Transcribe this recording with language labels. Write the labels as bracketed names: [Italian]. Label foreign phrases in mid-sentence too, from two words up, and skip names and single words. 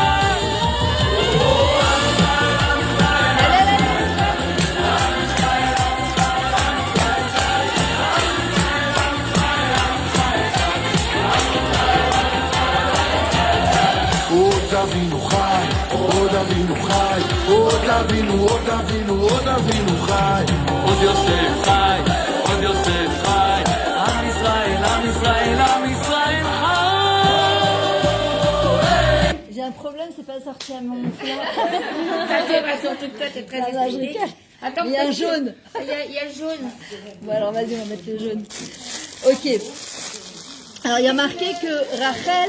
[Hebrew] עוד אבינו חי, עוד אבינו חי, עוד אבינו, עוד אבינו, עוד אבינו חי. עוד יוסף חי, עוד יוסף חי, עם ישראל, עם ישראל, עם ישראל חי. [French] J'ai un problème, c'est pas sorti à mon flanc. Surtout que toi, t'es très Ah, là, je excité. le cache. Attends, Il y a un jaune. Il y a le jaune. Bon, alors vas-y, on va mettre le jaune. Ok. Alors, il y a marqué que Rachel,